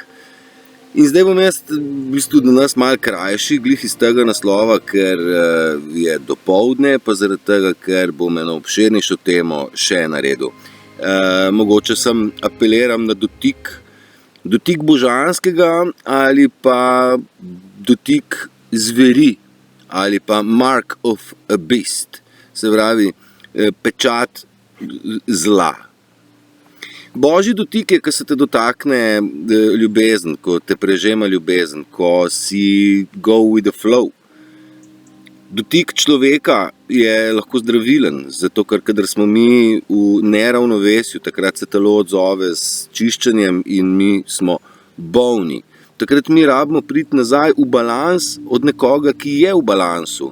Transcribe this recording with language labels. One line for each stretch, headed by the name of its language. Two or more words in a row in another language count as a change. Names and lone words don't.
Slovenian: In zdaj bom jaz v bistvu do nas malo krajši, glih iz tega naslova, ker je dopoldne, pa zaradi tega, ker bom eno obširnejšo temo še naredil. Mogoče sem apeliram na dotik božanskega ali pa dotik zveri ali pa
English: mark of a beast,
Slovenian: se pravi pečat zla. Božji dotik je, ko se te dotakne ljubezen, ko te prežema ljubezen, ko si
English: go with the flow.
Slovenian: Dotik človeka je lahko zdravilen, zato ker kadar smo mi v neravnovesju, takrat se telo odzove s čiščenjem in mi smo bolni. Takrat mi rabimo priti nazaj v balans od nekoga, ki je v balansu.